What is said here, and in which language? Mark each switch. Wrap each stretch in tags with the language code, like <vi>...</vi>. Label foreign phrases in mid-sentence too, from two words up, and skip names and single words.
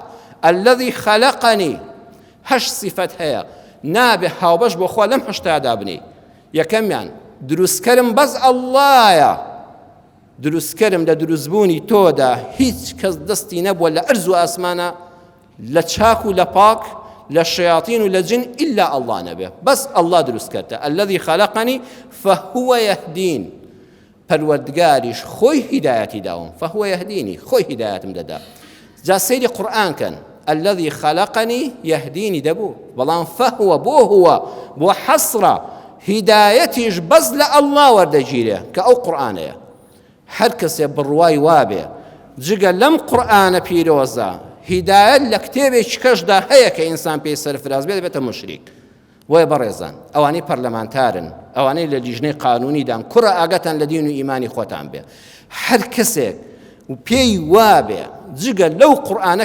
<ar>الذي خلقني</ar> <ckb>هەشت صفەت هەیە نابێ هاوبەش بۆ خوا لەم هەشتادا بنی یەکەمیان دروستکەرم بەس ئەڵڵایە دروستکەرم لە دروستبوونی تۆدا هیچ کەس دەستی نەبووە لە ئەرز و ئاسمانە لە چاک و لە پاک لە شەیاطین و لە جن</ckb> <ar>ئیلا ئەڵڵا</ar> <ckb>نەبێ بەس ئەڵڵا دروست کردە</ckb> <ar>الذي خلقني فهو يهدين</ar> <ckb>پەروەردگاریش خۆی هیدایەتی داوم فهو يهديني خۆی هیدایەتم دەدا جا سەیری قورئان کەن</ckb> <ar>الذي خلقني يهديني</ar> <ckb>دەبوو بەڵام فهو بۆ حەسرە هیدایەتیش بەس لە ئەڵڵا وەردەگیرێ کە ئەو قورئانەیە هەر کەسێ بڕوای وابێ جگە لەم قورئانە پیرۆزە هیدایەت لە کتێبێکی کەشدا هەیە کە ئینسان پێی سەرفراز بێت دەبێتە مشریک وایە بەڕێزان ئەوانەی پەرلەمانتارن ئەوانەی لە لیژنەی قانونیدان کوڕە ئاگەتان لە دین و ئیمانی خۆتان بێ هەر کەسێک و پێی وابێ جگە لەو قورئانە</ckb>